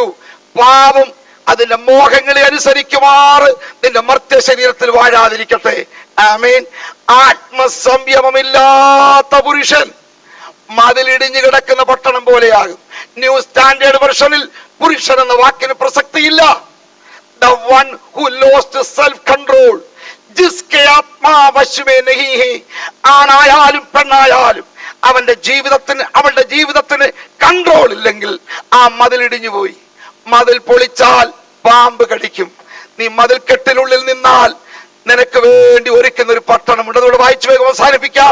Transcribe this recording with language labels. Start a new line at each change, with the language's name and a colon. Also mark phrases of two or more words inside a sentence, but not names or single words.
Malayalam: പാപം അതിന്റെ മോഹങ്ങളെ അനുസരിക്കുമാറ് നിന്റെ മർത്യ ശരീരത്തിൽ വാഴാതിരിക്കട്ടെ. ആമേൻ. ആത്മസംയമമില്ലാത്ത പുരുഷൻ മതിലിടിഞ്ഞു കിടക്കുന്ന പട്ടണം പോലെയാകും. ന്യൂ സ്റ്റാൻഡേർഡ് വെർഷനിൽ പുരുഷൻ എന്ന വാക്കിന് പ്രസക്തിയില്ല.
English: The one who lost self-control,
Hindi: जिसके आत्मा वश में नहीं है.
Malayalam: ആണായാലും പെണ്ണായാലും അവന്റെ ജീവിതത്തിന് കൺട്രോൾ ഇല്ലെങ്കിൽ ആ മതിലിടിഞ്ഞു പോയി. മതിൽ പൊളിച്ചാൽ പാമ്പ് കടിക്കും. നീ മതിൽക്കെട്ടിനുള്ളിൽ നിന്നാൽ നിനക്ക് വേണ്ടി ഒരുക്കുന്ന ഒരു പട്ടണമുണ്ട്. അതോടെ വായിച്ചു വേഗം അവസാനിപ്പിക്കാം.